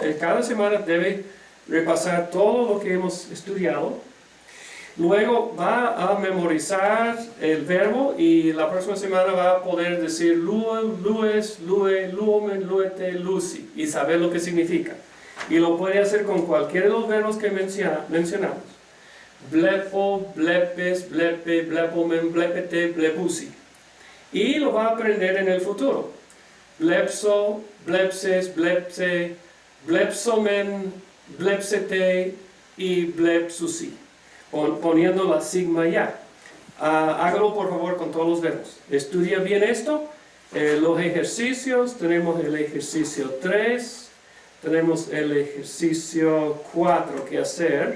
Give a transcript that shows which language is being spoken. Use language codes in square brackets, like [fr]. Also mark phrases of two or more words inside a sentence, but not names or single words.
[es] Cada semana debe repasar todo lo que hemos estudiado. Luego va a memorizar el verbo y la próxima semana va a poder decir [el] λύω, λύεις, λύει, λύομεν, λύετε, λύουσι [es] y saber lo que significa. Y lo puede hacer con cualquiera de los verbos que mencionamos. [el] Βλέπω, βλέπεις, βλέπει, βλέπομεν, βλέπετε, βλέπουσι. [es] Y lo va a aprender en el futuro. [el] Βλέψω, βλέψεις, βλέψει, βλέψομεν, βλέψετε y blepsusi. [es] Poniendo la sigma ya. Hágalo por favor con todos los verbos. Estudia bien esto. Los ejercicios, tenemos el ejercicio 3, tenemos el ejercicio 4 que hacer.